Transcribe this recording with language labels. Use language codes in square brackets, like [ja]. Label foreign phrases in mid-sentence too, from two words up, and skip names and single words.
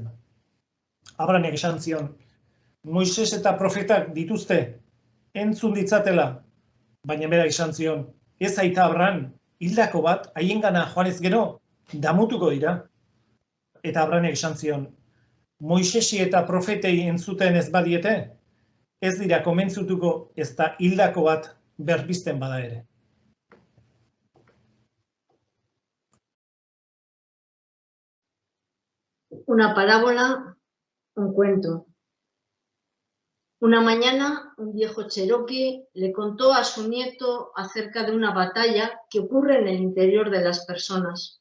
[eu] Abranek esan zion, Moises eta profetak dituzte, entzun ditzatela, baina bera esan zion, ez aita Abran, hildako bat, haiengana joanez gero, damutuko dira. Eta Abranek esan zion, Moisesi eta profetei entzuten ez badiete, ez dira komentzutuko ez da hildako bat berbizten bada ere. [es] Una parábola, un cuento. Una mañana, un viejo cherokee le contó a su nieto acerca de una batalla que ocurre en el interior de las personas.